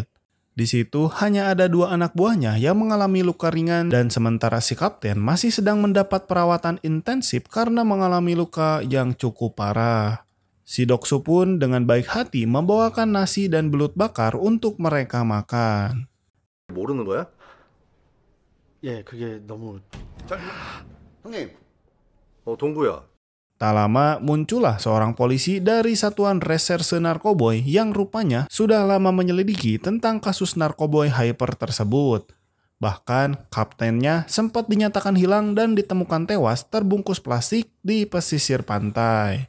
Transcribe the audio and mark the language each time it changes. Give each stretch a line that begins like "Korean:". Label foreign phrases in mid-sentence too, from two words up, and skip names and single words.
Indonesian: Di situ hanya ada 2 anak buahnya yang mengalami luka ringan dan sementara si kapten masih sedang mendapat perawatan intensif karena mengalami luka yang cukup parah. Si Doksu pun dengan baik hati membawakan nasi dan belut bakar untuk mereka makan.
Korean: 모르는 거야? 예, 그게 너무... 형님. 동구야.
Indonesian: Tak lama muncullah seorang polisi dari Satuan Reserse Narkoboy yang rupanya sudah lama menyelidiki tentang kasus narkoboy hyper tersebut. Bahkan kaptennya sempat dinyatakan hilang dan ditemukan tewas terbungkus plastik di pesisir pantai.